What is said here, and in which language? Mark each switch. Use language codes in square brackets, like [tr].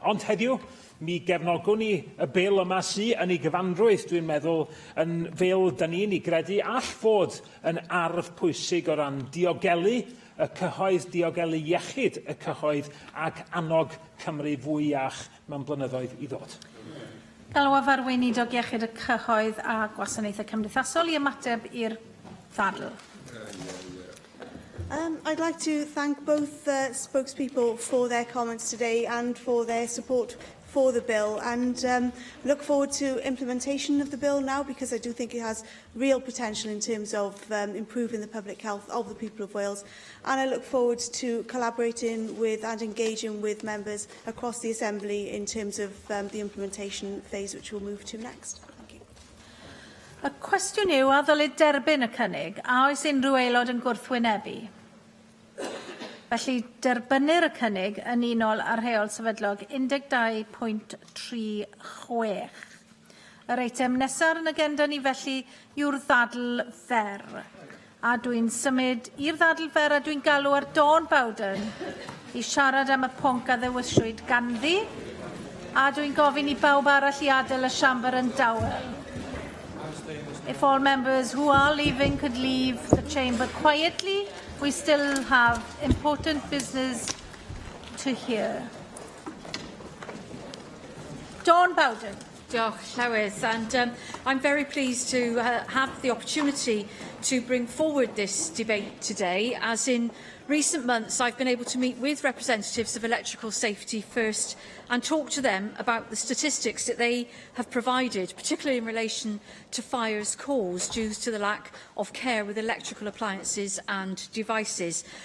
[cy] Ond heddiw, mi gefnogwn ni y bil yma sy'n yn ei gyfanrwydd, dwi'n meddwl, yn fil dyn ni'n ei gredu all fod yn arf pwysig o ran diogelu y cyhoedd, diogelu iechyd y cyhoedd ac annog Cymru fwy iach mewn blynyddoedd i ddod. Galw afarweinidog iechyd y cyhoedd a gwasanaethau cymdeithasol I ymateb i'r ddadl. [en] I'd like to thank both spokespeople for their comments today and for their support for the bill, and look forward to implementation of the bill now, because I do think it has real potential in terms of improving the public health of the people of Wales, and I look forward to collaborating with and engaging with members across the Assembly in terms of the implementation phase, which we'll move to next. Thank you. [cy] Y cwestiwn yw a ddylid derbyn y cynnig a oes unrhyw aelod yn gwrthwynebu. Felly, derbynir y cynnig yn unol ar rheol sefydlog 12.36. Yr eitem nesaf yn agenda ni felly yw'r ddadl fer. A dwi'n symud i'r ddadl fer a dwi'n galw ar Dawn Bowden I siarad am y pwnc a ddewiswyd ganddi. A dwi'n gofyn I bawb arall I adael y siambr yn dawel. [en] If all members who are leaving could leave the chamber quietly, we still have important business to hear. Dawn Bowden. [cy] Diolch, Llywydd, [en] and I'm very pleased to have the opportunity to bring forward this debate today, as in recent months I've been able to meet with representatives of electrical safety first and talk to them about the statistics that they have provided, particularly in relation to fires caused due to the lack of care with electrical appliances and devices.